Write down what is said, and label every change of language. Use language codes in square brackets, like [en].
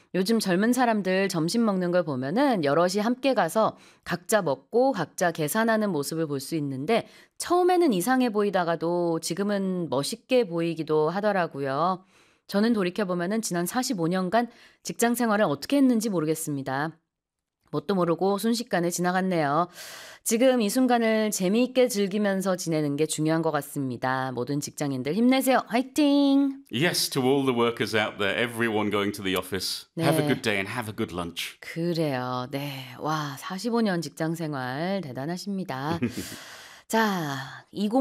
[ko] 요즘 젊은 사람들 점심 먹는 걸 보면은 여럿이 함께 가서 각자 먹고 각자 계산하는 모습을 볼 수 있는데 처음에는 이상해 보이다가도 지금은 멋있게 보이기도 하더라고요. 저는 돌이켜보면은 지난 45년간 직장 생활을 어떻게 했는지 모르겠습니다. 뭣도 모르고 순식간에 지나갔네요. 지금 이 순간을 재미있게 즐기면서 지내는 게 중요한 것 같습니다. 모든 직장인들 힘내세요. 화이팅! [en] Yes, to all the workers out there, everyone going to the office. [ko] 네. [en] Have a good day and have a good lunch. [ko] 그래요. 네. 와, 45년 직장 생활 대단하십니다. 자, 20